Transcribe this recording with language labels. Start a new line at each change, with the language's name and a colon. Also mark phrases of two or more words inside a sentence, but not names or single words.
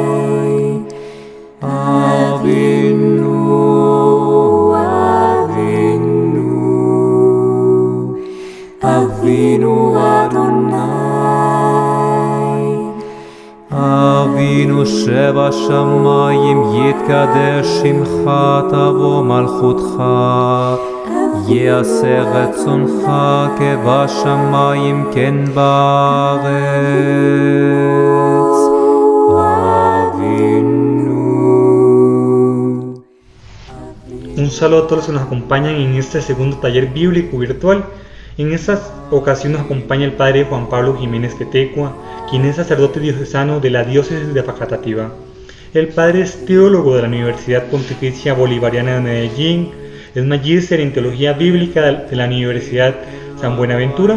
Hebrew: אבינו, אבינו אדוני, אבינו שב שמיים יתקדש שמך תבוא מלכותך יעשה רצונך כבשמיים כן בארץ. Avinu.
Spanish: Un saludo a todos los que nos acompañan en este segundo taller bíblico virtual. En esta ocasión nos acompaña el padre Juan Pablo Jiménez Quetecua, quien es sacerdote diocesano de la diócesis de Facatativá. El padre es teólogo de la Universidad Pontificia Bolivariana de Medellín, es magíster en teología bíblica de la Universidad San Buenaventura.